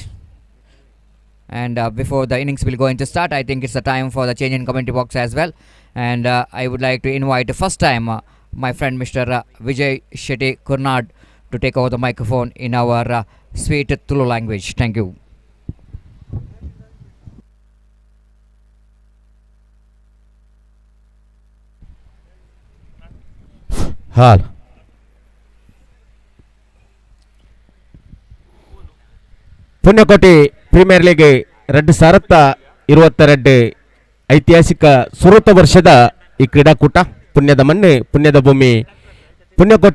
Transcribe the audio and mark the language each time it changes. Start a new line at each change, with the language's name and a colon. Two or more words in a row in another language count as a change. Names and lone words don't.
English: And before the innings will go into start, I think it's the time for the change in commentary box as well. And I would like to invite first time my friend Mr. Vijay Shetty Kurnad to take over the microphone in our sweet Tulu language. Thank you.
Tulu: ಹಾಲ್ ಪುಣ್ಯಕೋಟಿ ಪ್ರೀಮಿಯರ್ ಲೀಗ್ 2022 ಐತಿಹಾಸಿಕ ಸುರತ ವರ್ಷದ ಈ ಕ್ರೀಡಾಕೂಟ ಪುಣ್ಯದ ಮಣ್ಣೆ ಪುಣ್ಯದ ಭೂಮಿ ಪುಣ್ಯಕೋಟಿ